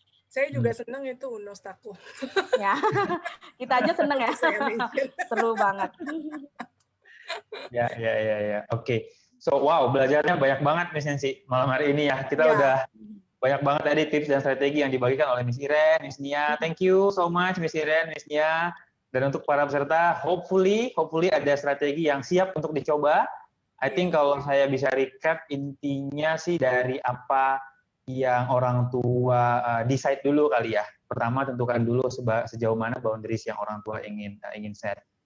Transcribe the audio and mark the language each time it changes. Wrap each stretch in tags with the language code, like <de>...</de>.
<id>Saya juga senang itu Uno Stako. Ya, kita aja senang ya. Seru banget. Ya. Oke. So, wow, belajarnya banyak banget Miss Nancy malam hari ini ya. Kita udah banyak banget tadi tips dan strategi yang dibagikan oleh Miss Iren, Miss Nia.</id> <en>Thank you so much Miss Iren, Miss Nia.</en> <id>Dan untuk para peserta, hopefully ada strategi yang siap untuk dicoba.</id> <en>I think</en> <id>kalau saya bisa recap, intinya sih dari apa yang orang tua decide dulu kali ya. Pertama, tentukan dulu sejauh mana boundaries yang orang tua ingin set.</id>